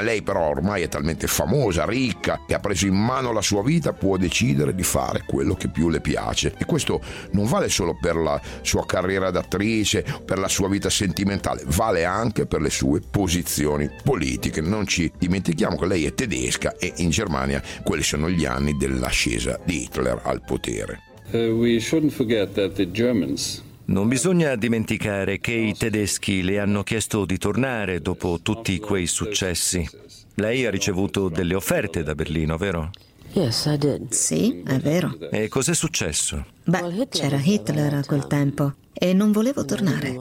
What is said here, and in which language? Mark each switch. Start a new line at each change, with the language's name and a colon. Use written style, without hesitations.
Italian: Lei però ormai è talmente famosa, ricca, che ha preso in mano la sua vita, può decidere di fare quello che più le piace, e questo non vale solo per la sua carriera d'attrice, per la sua vita sentimentale, vale anche per le sue posizioni politiche. Non ci dimentichiamo che lei è tedesca e in Germania quelli sono gli anni dell'ascesa di Hitler al potere.
English: We shouldn't forget that the Germans...
Italian: Non bisogna dimenticare che i tedeschi le hanno chiesto di tornare dopo tutti quei successi. Lei ha ricevuto delle offerte da Berlino, vero?
English: Yes, I did.
Italian: Sì, è vero. E cos'è successo? Beh, c'era Hitler a quel tempo e non volevo tornare.